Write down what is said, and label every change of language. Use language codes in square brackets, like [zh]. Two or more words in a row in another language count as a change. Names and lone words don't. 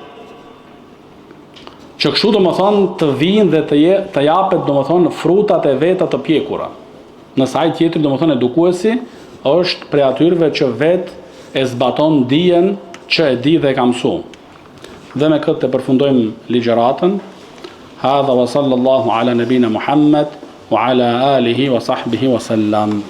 [sq] Që kështu do më thonë të vinë dhe të japet do më thonë frutat e veta të pjekura. Në saj tjetër do më thonë edukuesi është prej atyreve që vetë e zbaton dijen që e di dhe ka mësu. Dhe me këtë të përfundojmë ligjeratën. [ar] هذا وصلى الله على نبينا محمد وعلى آله وصحبه وسلم.